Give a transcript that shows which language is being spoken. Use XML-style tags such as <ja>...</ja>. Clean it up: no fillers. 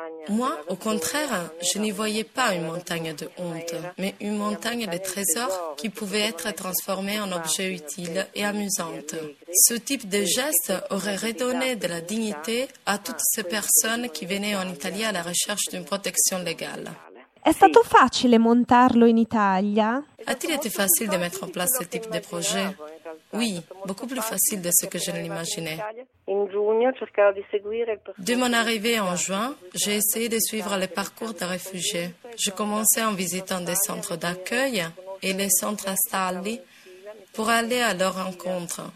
<fr>Moi, au contraire, je n'y voyais pas une montagne de honte, mais une montagne de trésors qui pouvait être transformée en objet utile et amusante. Ce type de geste aurait redonné de la dignité à toutes ces personnes qui venaient en Italie à la recherche d'une protection légale.</fr> <it>È stato facile montarlo in Italia?</it> <fr>A-t-il été facile de mettre en place ce type de projet? Oui, beaucoup plus facile de ce que je ne l'imaginais. De mon arrivée en juin, j'ai essayé de suivre les parcours des réfugiés. Je commençais en visitant des centres d'accueil et les centres installés pour aller à leur rencontre.</fr>